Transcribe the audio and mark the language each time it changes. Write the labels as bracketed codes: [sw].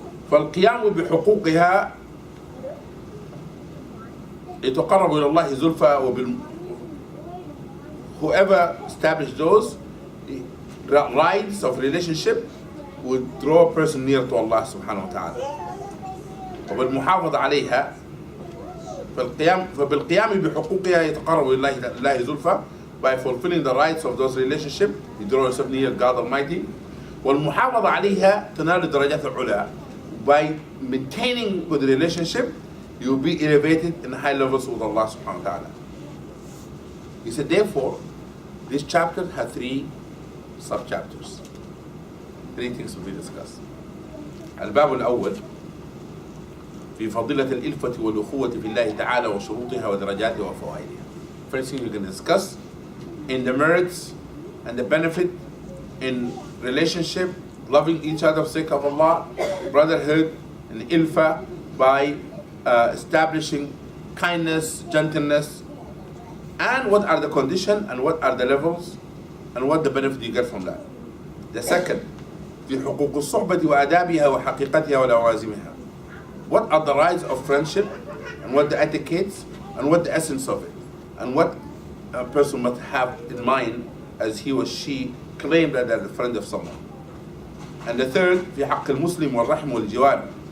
[ar] فالقيام بحقوقها يتقرب إلى الله زلفى [en] whoever established those rights of relationship would draw a person near to Allah subhanahu wa ta'ala. [ar] وبالمحافظة عليها فبالقيام بحقوقها يتقرب إلى الله زلفى. [en] By fulfilling the rights of those relationships, you draw yourself near God Almighty. [ar] والمحافظة عليها تنال الدرجات العلى. [en] By maintaining good relationship, you will be elevated in high levels with Allah subhanahu wa ta'ala. He said, therefore, this chapter has 3 sub-chapters. 3 things will be discussed. [ar] الباب الأول في فضيلة الإلفة والأخوة في الله تعالى وشروطها ودرجاتها وفوائدها. [en] First thing we can discuss in the merits and the benefit in relationship, loving each other for the sake of Allah, brotherhood and ilfa by establishing kindness, gentleness, and what are the conditions and what are the levels and what the benefit you get from that. The second, [ar] في حقوق الصحبة وآدابها وحقيقتها ولوازمها. [en] What are the rights of friendship and what the etiquettes and what the essence of it and what a person must have in mind as he or she claim that they're the friend of someone. And the third, [ar] في حق المسلم والرحم والجوار.